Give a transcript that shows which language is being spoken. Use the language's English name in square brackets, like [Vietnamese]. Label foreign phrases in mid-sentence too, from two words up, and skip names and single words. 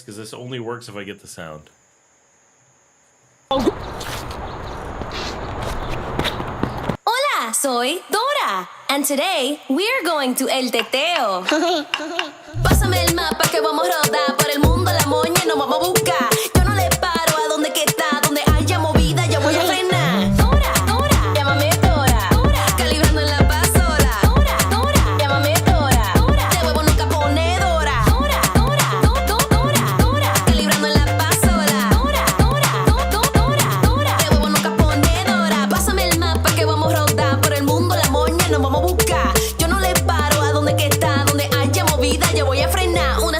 [English] Because this only works if I get the sound. [Spanish] Hola, soy Dora. [English] And today, we're going to El Teteo. [Spanish] Pásame el mapa que vamos a rodar por el mundo, la moña nos vamos a buscar. Yo no le paro a donde que está, donde haya movida, yo voy a frenar. Dora, Dora, llámame Dora. Dora, calibrando en la pasola. Dora, Dora, llámame Dora. Dora, de huevo nunca pone Dora. Dora, Dora, Dora, Dora, calibrando en la pasola. Dora, Dora, Dora, de huevo nunca pone Dora. Pásame el mapa que vamos a rodar por el mundo, la moña nos vamos a buscar. Yo no le paro a donde que está, donde haya movida, yo voy a frenar.